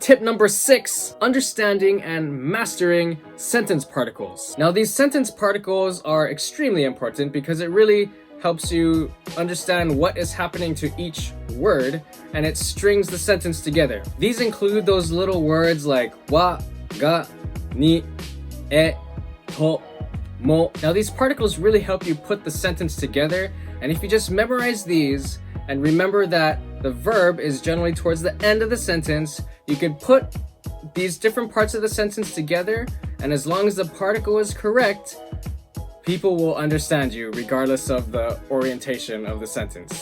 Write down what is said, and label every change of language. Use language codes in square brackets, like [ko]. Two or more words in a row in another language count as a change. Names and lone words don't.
[en] Tip number 6, understanding and mastering sentence particles. Now, these sentence particles are extremely important because it really helps you understand what is happening to each word, and it strings the sentence together. These include those little words like [ja] wa, ga, ni, e, to, mo. [en] Now, these particles really help you put the sentence together, and if you just memorize these, and remember that the verb is generally towards the end of the sentence, you can put these different parts of the sentence together, and as long as the particle is correct, people will understand you regardless of the orientation of the sentence.